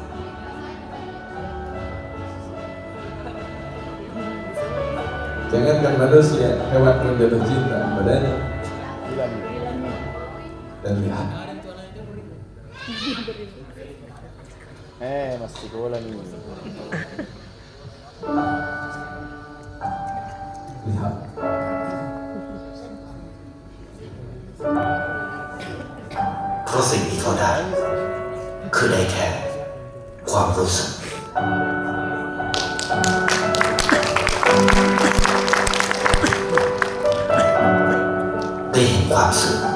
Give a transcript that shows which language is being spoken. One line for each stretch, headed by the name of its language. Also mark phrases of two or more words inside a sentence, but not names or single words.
Indonesian: Jangankan manusia, hewan pun jatuh cinta padanya. Dan lihat. Mas sekolah nih. Lihat.
Thai: เพราะสิ่งที่เขาได้คือได้แค่ความรู้สึกได้เห็นความสึก